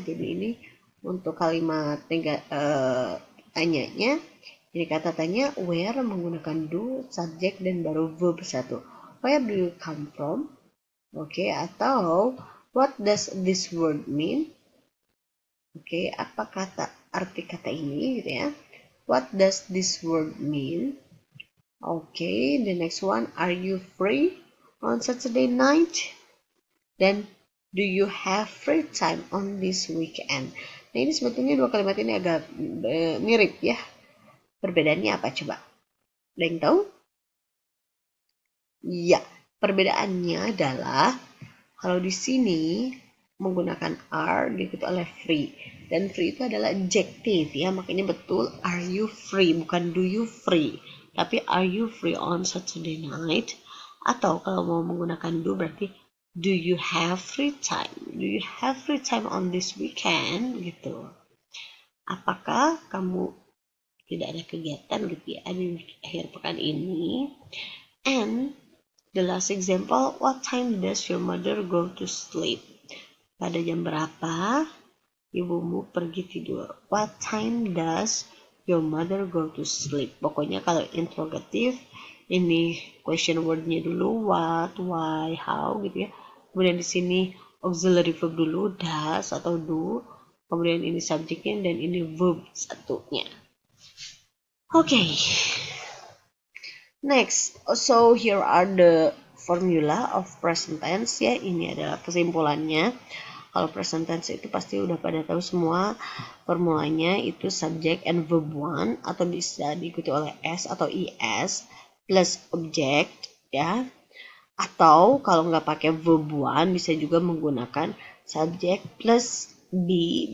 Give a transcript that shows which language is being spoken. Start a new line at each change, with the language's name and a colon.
Indonesian: Jadi ini untuk kalimat tanyanya. Jadi kata tanya where menggunakan do, subject, dan baru verb 1.
English: Where do you come from?
Indonesian: Oke, atau
English: what does this word mean?
Indonesian: Oke, apa arti kata ini gitu ya?
English: What does this word mean? Oke, the next one, are you free on Saturday night?
Indonesian: Dan
English: do you have free time on this weekend?
Indonesian: Nah, ini sebetulnya dua kalimat ini agak mirip ya. Perbedaannya apa coba? Ada yang tahu? Ya, perbedaannya adalah kalau di sini menggunakan are diikuti oleh free. Dan free itu adalah adjective ya, makanya betul
English: are you free,
Indonesian: bukan
English: do you free.
Indonesian: Tapi
English: are you free on Saturday night?
Indonesian: Atau kalau mau menggunakan
English: do
Indonesian: berarti
English: do you have free time? Do you have free time on this weekend?
Indonesian: Gitu. Apakah kamu tidak ada kegiatan gitu ya di akhir pekan ini?
English: And the last example, what time does your mother go to sleep?
Indonesian: Pada jam berapa ibumu pergi tidur?
English: What time does your mother go to sleep?
Indonesian: Pokoknya kalau interrogatif, ini question wordnya dulu, what, why, how gitu ya. Kemudian di sini auxiliary verb dulu, does atau do. Kemudian ini subjeknya dan ini verb satunya.
English: Okay. Next, so here are the formula of present tense ya.
Indonesian: Ini adalah kesimpulannya. Kalau present tense itu pasti udah pada tahu semua. Formulanya itu subject and verb one atau bisa diikuti oleh s atau es plus object ya. Atau kalau nggak pakai verb one bisa juga menggunakan subject plus be.